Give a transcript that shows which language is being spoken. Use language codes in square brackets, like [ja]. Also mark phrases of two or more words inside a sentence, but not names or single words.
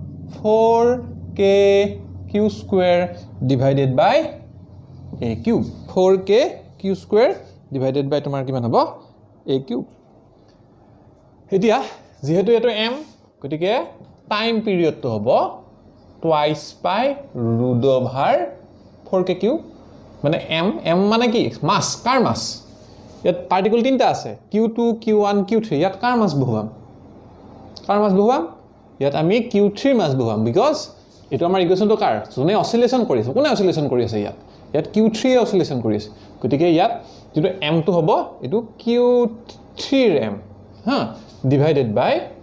[en] 4kq² divided by a³ 4kq² divided by [as] তোমাৰ কিমান হ'ব a³ এতিয়া যেহেতু এটো m গতিকে টাইম পিৰিয়ডটো হ'ব [en] twice pi root over 4kq [as] মানে m মানে কি মাস কাৰ মাস ইয়াত পাৰ্টিকল তিনটা আছে q2 q1 q3 ইয়াত কাৰ মাস বহুৱাম ইয়াত আমি q3 মাস বহুৱাম বিকজ এটো আমাৰ ইকুৱেশনটো কাৰ যোনে অসিলেশন কৰিছে কোনে অসিলেশন কৰি আছে ইয়াত q3 অসিলেশন কৰি আছে গতিকে ইয়াত যেটো m টো হ'ব এটো q3 ৰ m হা [en] divided by